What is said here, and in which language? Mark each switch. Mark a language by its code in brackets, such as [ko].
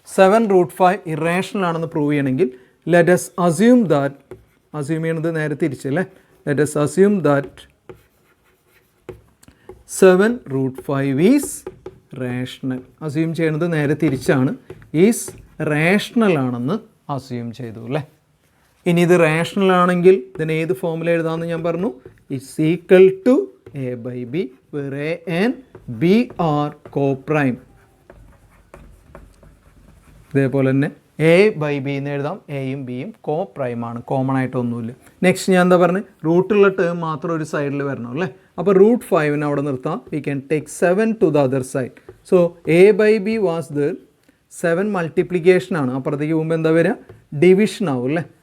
[ml] 7√5 irrational ആണെന്ന് prove ചെയ്യണമെങ്കിൽ [en] let us assume that, [ml] assume ചെയ്യണത് നേരെ തിരിച്ചല്ലേ, [en] Let us assume that 7√5 is rational. [ml] Assume ചെയ്യണത് നേരെ തിരിച്ചാണ്. ഈസ് റേഷണൽ ആണെന്ന് അസ്യൂം ചെയ്തു അല്ലേ. ഇനി ഇത് റേഷണൽ ആണെങ്കിൽ ഇതിന് ഏത് ഫോമിൽ എഴുതാമെന്ന് ഞാൻ പറഞ്ഞു. [en] It's equal to a/b where a and b are co-prime. [ml] ഇതേപോലെ തന്നെ a/b എന്ന് എഴുതാം. എയും ബിയും കോ പ്രൈം ആണ്, കോമൺ ആയിട്ടൊന്നുമില്ല. നെക്സ്റ്റ് ഞാൻ എന്താ പറഞ്ഞത്, റൂട്ടുള്ള ടേം മാത്രം ഒരു സൈഡിൽ വരണം അല്ലേ. അപ്പോൾ √5 അവിടെ നിർത്താം. [en] We can take 7 to the other side. So a/b was there. [ml] 7 multiplication ആണ്, അപ്പുറത്തേക്ക് പോകുമ്പോൾ എന്താ വരിക, ഡിവിഷൻ ആവും അല്ലേ.